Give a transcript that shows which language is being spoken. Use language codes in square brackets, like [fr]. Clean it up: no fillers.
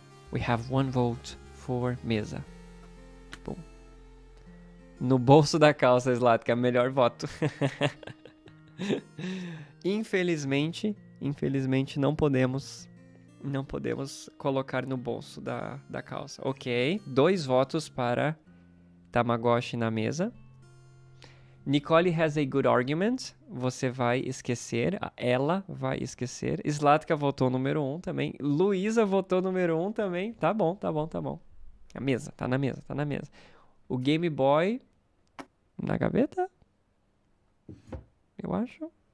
[en] We have one vote for mesa. [pt] Bom. No bolso da calça, Zlatka, melhor voto. Infelizmente não podemos colocar no bolso da calça. Ok, 2 votos para Tamagotchi na mesa. [en] Nicole has a good argument. [pt] Você vai esquecer. Ela vai esquecer. Zlatka votou número 1 também. Luísa votou número 1 também. Tá bom. A mesa, tá na mesa. O Game Boy na gaveta? Eu acho.